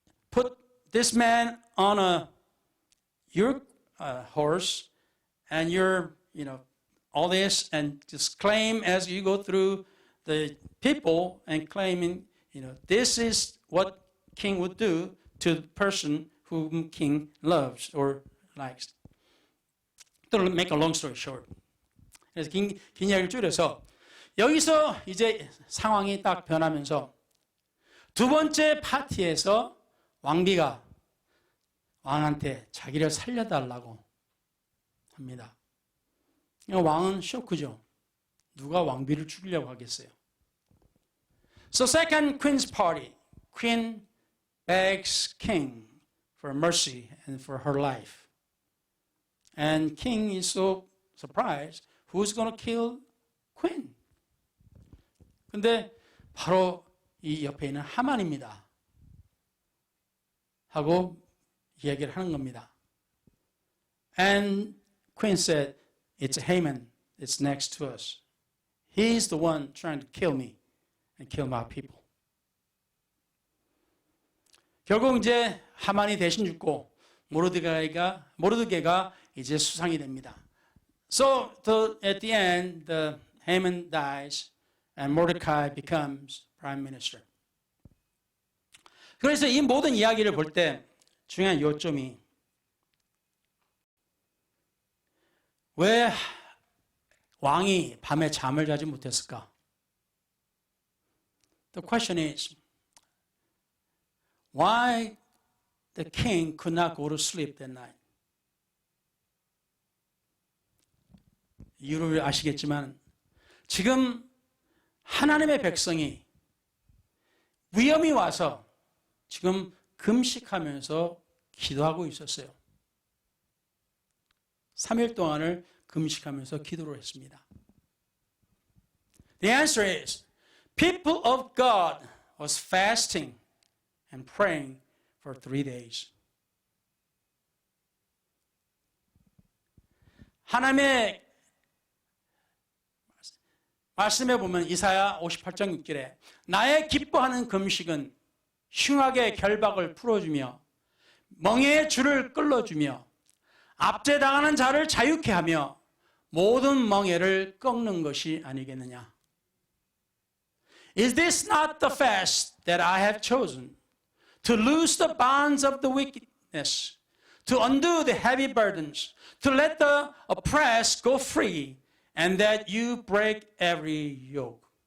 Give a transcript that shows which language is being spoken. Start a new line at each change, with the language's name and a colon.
English: put this man on your horse and your all this and just claim as you go through the people and claiming this is what king would do to the person whom king loves or likes. To make a long story short.
Korean: 그래서 긴 이야기를 줄여서 여기서 이제 상황이 딱 변하면서 두 번째 파티에서 왕비가 왕한테 자기를 살려달라고 합니다. 왕은 쇼크죠. 누가 왕비를 죽이려고 하겠어요.
English: So second queen's party, queen begs king for mercy and for her life. And king is so surprised, who's going to kill queen?
Korean: 근데 바로 이 옆에 있는 하만입니다. 하고 이야기를 하는 겁니다.
English: And queen said, it's Haman. It's next to us. He's the one trying to kill me and kill my people.
Korean: 결국 이제 하만이 대신 죽고 모르드게가 이제 수상이 됩니다.
English: So at the end, Haman dies and Mordecai becomes prime minister.
Korean: 그래서 이 모든 이야기를 볼 때 중요한 요점이 왜 왕이 밤에 잠을 자지 못했을까?
English: The question is, why the king could not go to sleep that night?
Korean: 이유를 아시겠지만 지금 하나님의 백성이 위험이 와서 지금 금식하면서 기도하고 있었어요. 3일 동안을 금식하면서 기도를 했습니다.
English: The answer is, people of God was fasting and praying for 3 days.
Korean: 하나님의 말씀에 보면 이사야 58장 6절에 나의 기뻐하는 금식은 흉악의 결박을 풀어주며 멍에의 줄을 끌어주며 압제당하는 자를 자유케 하며 모든 멍에를 꺾는 것이 아니겠느냐.
English: Is this not the fast that I have chosen? To loose the bonds of the wickedness, to undo the heavy burdens, to let the oppressed go free, and that you break every yoke.